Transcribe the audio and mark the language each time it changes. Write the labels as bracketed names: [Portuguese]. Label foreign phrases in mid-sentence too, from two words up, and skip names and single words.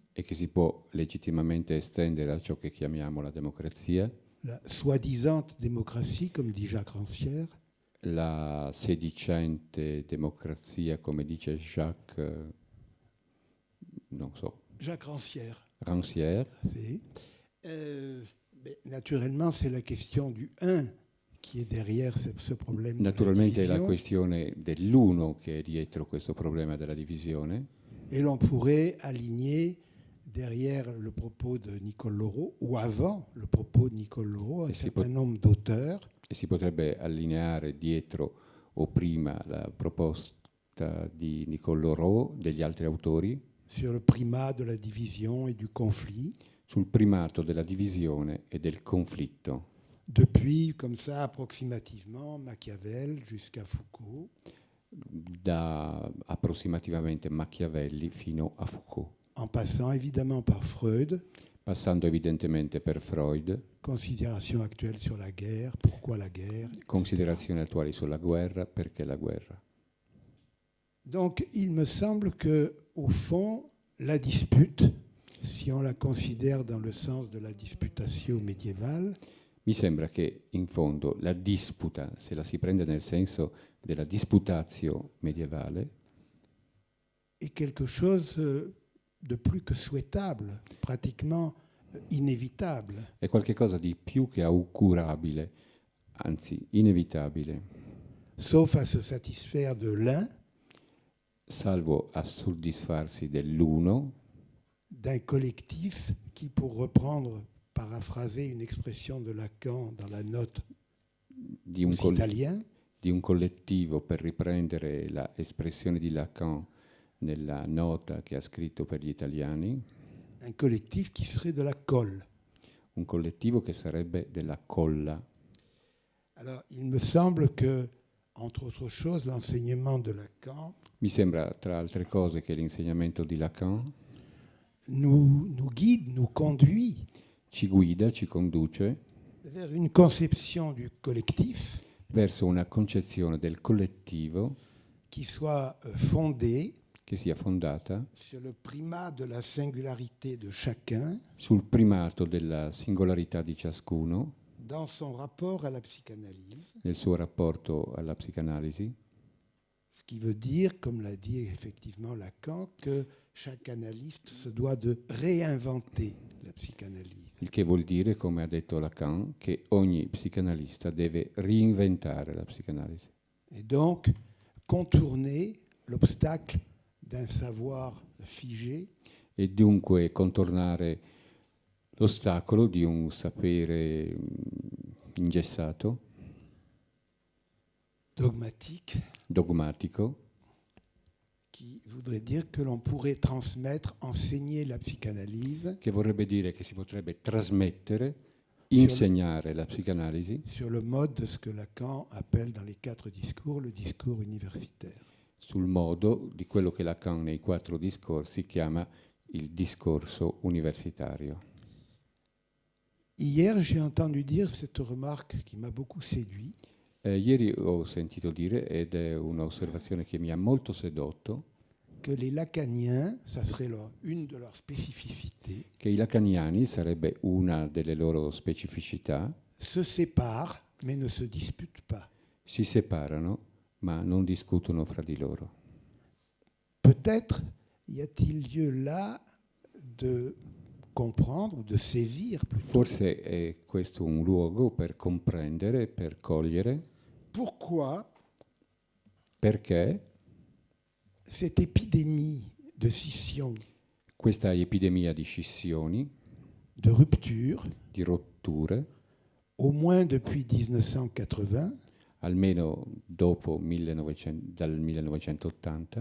[Italian] e che si può legittimamente estendere a ciò che chiamiamo la democrazia, [French] la soi-disant démocratie, comme dit Jacques Rancière, [Italian] la sedicente democrazia, come dice Jacques, non so, Jacques Rancière. Rancière. [French] Naturellement, c'est la question du un qui est derrière ce problème. [Italian] Naturalmente è la questione dell'uno che è dietro questo problema della divisione. [French] Et l'on pourrait aligner derrière le propos de Nicole Laureau, ou avant le propos de Nicole Laureau, un certain nombre d'auteurs. [Italian] E si potrebbe allineare dietro o prima la proposta carta di Niccolò Rowe, degli altri autori, [French] sur le primat de la division et du conflit, [Italian] sul primato della divisione e del conflitto, [French] depuis, comme ça, approximativement, Machiavel jusqu'à Foucault, [Italian] da approssimativamente Machiavelli fino a Foucault, [French] en passant évidemment par Freud, [Italian] passando evidentemente per Freud, [French] considération actuelle sur la guerre, pourquoi la guerre, etc. [Italian] considerazioni attuali sulla guerra, perché la guerra. [French] Donc, il me semble que, au fond, la dispute, si on la considère dans le sens de la disputatio médiévale, [Italian] Mi sembra che in fondo la disputa, se la si prende nel senso della disputatio medievale, [French] est quelque chose de plus que souhaitable, pratiquement inévitable. [Italian] è qualcosa di più che augurabile, anzi inevitabile, [French] Sauf à se satisfaire de l'un, [Italian] salvo a soddisfarsi dell'uno, [French] d'un collectif qui, pour reprendre, paraphraser une expression de Lacan dans la note [Italian] di [French] aux un, Italiens, [Italian] di un collettivo, per riprendere l'espressione di Lacan nella nota che ha scritto per gli italiani, [French] un collectif qui serait de la colle. [Italian] un collettivo che sarebbe della colla. [French] Alors, il me semble que, entre autres choses, l'enseignement de Lacan [Italian] Mi sembra, tra altre cose, che l'insegnamento di Lacan [French] nous guide, nous conduit [Italian] ci guida, ci conduce [French] vers une conception du collectif [Italian] verso una concezione del collettivo [French] qui soit fondée [Italian] che sia fondata [French] sur le primat de la singularité de chacun [Italian] sul primato della singolarità di ciascuno [French] dans son rapport à la psychanalyse, [Italian] nel suo rapporto alla psicanalisi, [French] ce qui veut dire, comme l'a dit effectivement Lacan, que chaque analyste se doit de réinventer la psychanalyse. [Italian] il che vuol dire, come ha detto Lacan, che ogni psicanalista deve reinventare la psicanalisi [French] Et donc contourner l'obstacle d'un savoir figé [Italian] e dunque contornare l'ostacolo di un sapere ingessato, dogmatico, [French] qui voudrait dire que l'on pourrait transmettre, enseigner la psychanalyse [Italian] che vorrebbe dire che si potrebbe trasmettere, insegnare la psicanalisi [French] sur le mode de ce que Lacan appelle dans les 4 discours le discours universitaire. [Italian] sul modo di quello che Lacan nei 4 discorsi chiama il discorso universitario. [French] Hier, j'ai entendu dire cette remarque qui m'a beaucoup séduit. [Italian] Ieri ho sentito dire, ed è un'osservazione che mi ha molto sedotto, [French] que les lacaniens, ça serait une de leurs spécificités, [Italian] che i lacaniani, sarebbe una delle loro specificità, [French] se séparent mais ne se disputent pas. [Italian] si separano ma non discutono fra di loro. [French] Peut-être y a-t-il lieu là de comprendre ou de saisir plutôt [Italian] Forse è questo un luogo per comprendere, per cogliere [French] pourquoi [Italian] perché [French] cette épidémie de scission, [Italian] questa epidemia di scissioni, [French] de rupture, [Italian] di rotture, [French] au moins depuis 1980, [Italian] almeno dopo dal 1980,